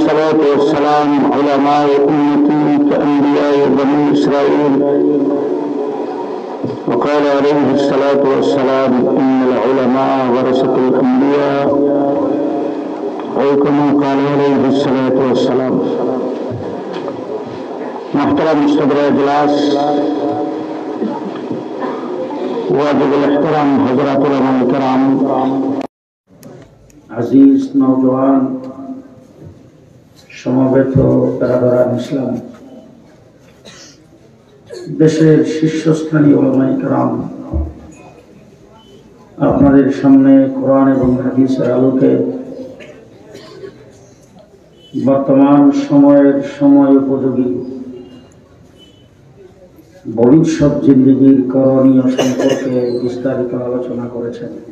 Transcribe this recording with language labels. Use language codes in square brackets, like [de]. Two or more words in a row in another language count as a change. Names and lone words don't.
[ar] الصلاة والسلام علماء أمتي كأنبياء بني إسرائيل. وقال عليه الصلاة والسلام إن العلماء ورثة الأنبياء أو كما قال عليه الصلاة والسلام. [ur] محترم صدر اجلاس واجب الاحترام حضرات علما کرام, [bn] আজিজ নওজওয়ান সমবেত বেরাদারান ইসলাম, দেশের শীর্ষস্থানীয় উলামায়ে কেরাম, আপনাদের সামনে কোরআন এবং হাদিসের আলোকে বর্তমান সময়ের সময় উপযোগী ভবিষ্যৎ জিন্দেগির করণীয় সম্পর্কে বিস্তারিত আলোচনা করেছেন।